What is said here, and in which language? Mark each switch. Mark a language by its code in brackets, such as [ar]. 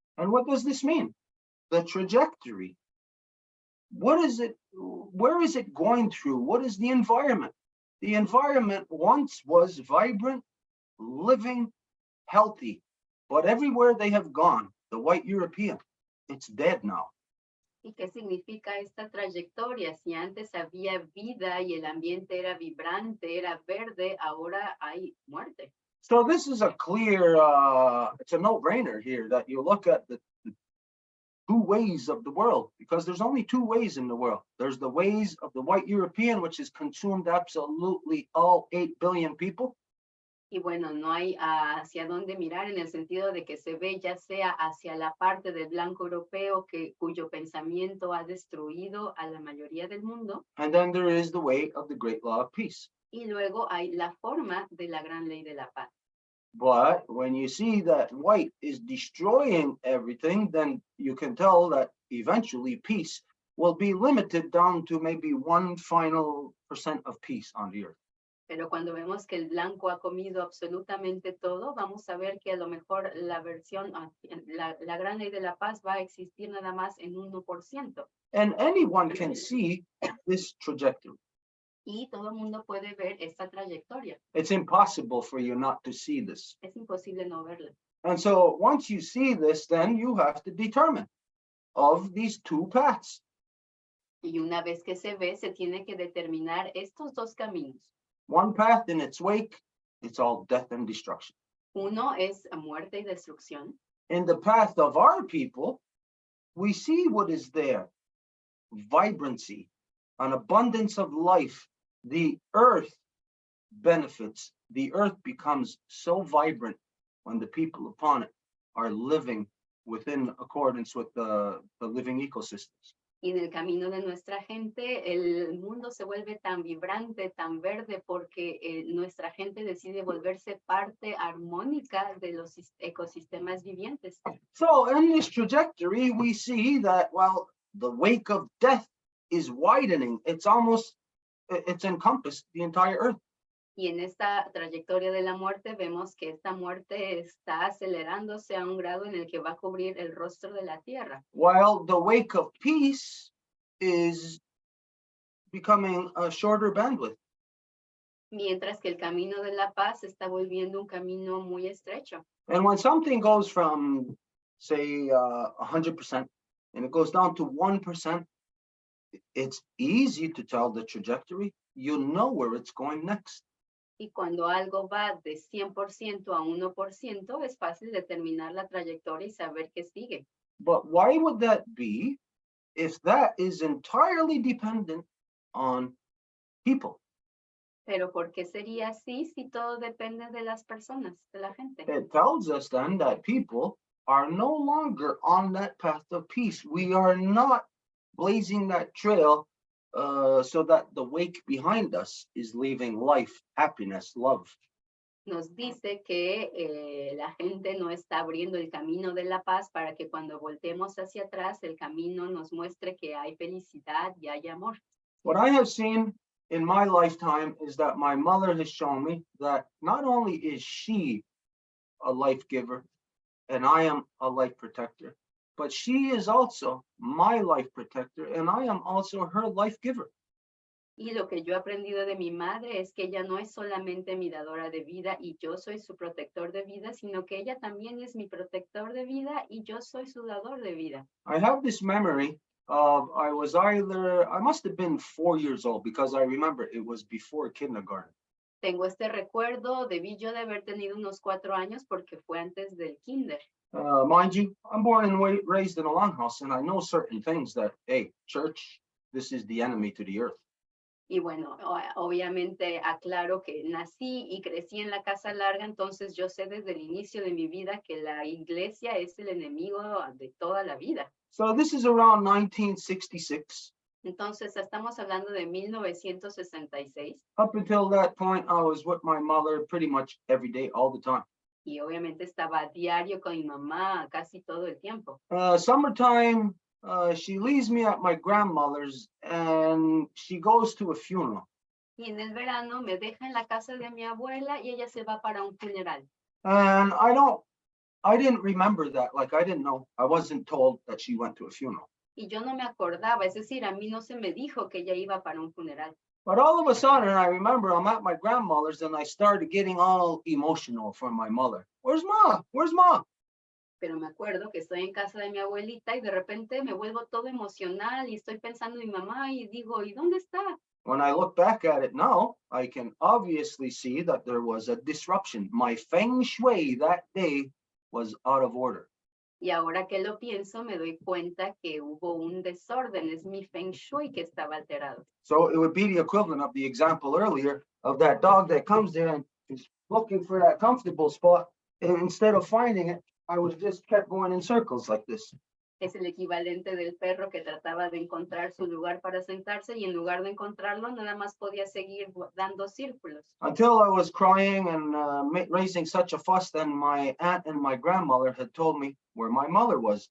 [en] And what does this mean? The trajectory. What is it? Where is it going through? What is the environment? The environment once was vibrant, living, healthy, but everywhere they have gone, the white European, it's dead now. [es] ¿Y qué significa esta trayectoria? Si antes había vida y el ambiente era vibrante, era verde, ahora hay muerte. [en] So this is a clear, it's a no-brainer here that you look at the two ways of the world, because there's only two ways in the world. There's the ways of the white European, which has consumed absolutely all 8 billion people. [es] Y bueno, no hay hacia dónde mirar en el sentido de que se ve ya sea hacia la parte del blanco europeo cuyo pensamiento ha destruido a la mayoría del mundo. [en] And then there is the way of the great law of peace. [es] Y luego hay la forma de la gran ley de la paz. [en] But when you see that white is destroying everything, then you can tell that eventually peace will be limited down to maybe 1 final % of peace on the earth. [es] Pero cuando vemos que el blanco ha comido absolutamente todo, vamos a ver que a lo mejor la versión, la gran ley de la paz va a existir nada más en 1%. [en] And anyone can see this trajectory. [es] Y todo el mundo puede ver esta trayectoria. [en] It's impossible for you not to see this. [es] Es imposible no verla. [en] And so once you see this, then you have to determine of these two paths. [es] Y una vez que se ve, se tiene que determinar estos dos caminos. [en] One path in its wake, it's all death and destruction. [es] Uno es muerte y destrucción. [en] In the path of our people, we see what is there. Vibrancy, an abundance of life. The earth benefits. The earth becomes so vibrant when the people upon it are living within accordance with the living ecosystems. [es] Y en el camino de nuestra gente, el mundo se vuelve tan vibrante, tan verde, porque nuestra gente decide volverse parte armónica de los ecosistemas vivientes. [en] So in this trajectory, we see that while the wake of death is widening, it's encompassed the entire earth. [es] Y en esta trayectoria de la muerte vemos que esta muerte está acelerándose a un grado en el que va a cubrir el rostro de la tierra. [en] While the wake of peace is becoming a shorter bandwidth. [es] Mientras que el camino de la paz se está volviendo un camino muy estrecho. [en] And when something goes from, say, 100%, and it goes down to 1%, it's easy to tell the trajectory. You know where it's going next. [es] Y cuando algo va de 100% a 1%, es fácil determinar la trayectoria y saber qué sigue. [en] But why would that be if that is entirely dependent on people? [es] Pero ¿por qué sería así si todo depende de las personas, de la gente? [en] It tells us then that people are no longer on that path of peace. We are not blazing that trail so that the wake behind us is leaving life, happiness, love. [es] Nos dice que la gente no está abriendo el camino de la paz para que cuando voltemos hacia atrás, el camino nos muestre que hay felicidad y hay amor. [en] What I have seen in my lifetime is that my mother has shown me that not only is she a life giver and I am a life protector, but she is also my life protector and I am also her life giver. [es] Y lo que yo he aprendido de mi madre es que ella no es solamente mi dadora de vida y yo soy su protector de vida, sino que ella también es mi protector de vida y yo soy su dador de vida. [en] I have this memory of I must have been 4 years old because I remember it was before kindergarten. [es] Tengo este recuerdo, debí yo de haber tenido unos 4 años porque fue antes del kinder. [en] Mind you, I'm born and raised in a longhouse, and I know certain things that, hey, church, this is the enemy to the earth. [es] Y bueno, obviamente aclaro que nací y crecí en la casa larga, entonces yo sé desde el inicio de mi vida que la iglesia es el enemigo de toda la vida. [en] So this is around 1966. [es] Entonces estamos hablando de 1966 [en] Up until that point, I was with my mother pretty much every day, all the time. [es] y obviamente estaba a diario con mi mamá casi todo el tiempo. [en] Summertime, she leaves me at my grandmother's and she goes to a funeral. [es] Y en el verano me deja en la casa de mi abuela y ella se va para un funeral. [en] And I didn't remember that. Like, I didn't know. I wasn't told that she went to a funeral. [es] Y yo no me acordaba, es decir, a mí no se me dijo que ella iba para un funeral. [en] But all of a sudden, I remember I'm at my grandmother's and I started getting all emotional for my mother. Where's Ma? Where's Ma? [es] Pero me acuerdo que estoy en casa de mi abuelita y de repente me vuelvo todo emocional y estoy pensando en mi mamá y digo, ¿y dónde está? [en] When I look back at it now, I can obviously see that there was a disruption. My feng shui that day was out of order. [es] Y ahora que lo pienso, me doy cuenta que hubo un desorden, es mi feng shui que estaba alterado. [en] So it would be the equivalent of the example earlier of that dog that comes there and is looking for that comfortable spot. And instead of finding it, I was just kept going in circles like this. [es] Es el equivalente del perro que trataba de encontrar su lugar para sentarse y en lugar de encontrarlo, nada más podía seguir dando círculos. [en] Until I was crying and raising such a fuss, then my aunt and my grandmother had told me where my mother was.